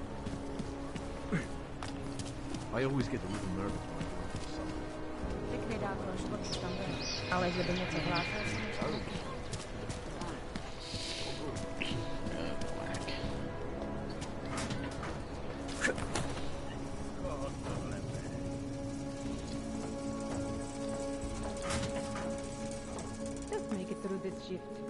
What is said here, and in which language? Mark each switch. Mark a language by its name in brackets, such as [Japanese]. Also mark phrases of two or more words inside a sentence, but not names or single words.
[English] I always get a little nervous when I work for someone. [Czech] Pěkně dávno šlo tam byl. Ale že by něco hlásil, [English] just make it through this shift.